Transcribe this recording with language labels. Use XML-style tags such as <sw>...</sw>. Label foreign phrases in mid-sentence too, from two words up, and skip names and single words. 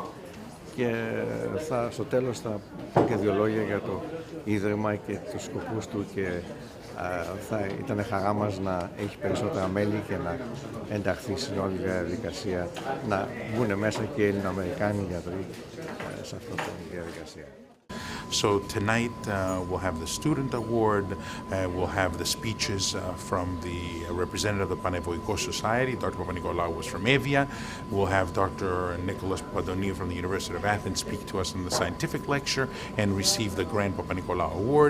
<el>Και στο τέλος θα πω και δύο λόγια για το Ίδρυμα και τους σκοπούς του, και θα ήταν χαρά μας να έχει περισσότερα μέλη και να ενταχθεί στην όλη διαδικασία, να μπουν μέσα και οι Έλληνο-Αμερικάνοι γιατροί σε αυτή τη διαδικασία.</el> <en>So tonight we'll have the student award, we'll have the speeches from the representative of the Πανεπιστήμιου Society, Dr. Παπανικολαου was from Evia. We'll have Dr. Nicholas Papadoniou from the University of Athens speak to us in the scientific lecture and receive the Grand Παπανικολαου Award.</en>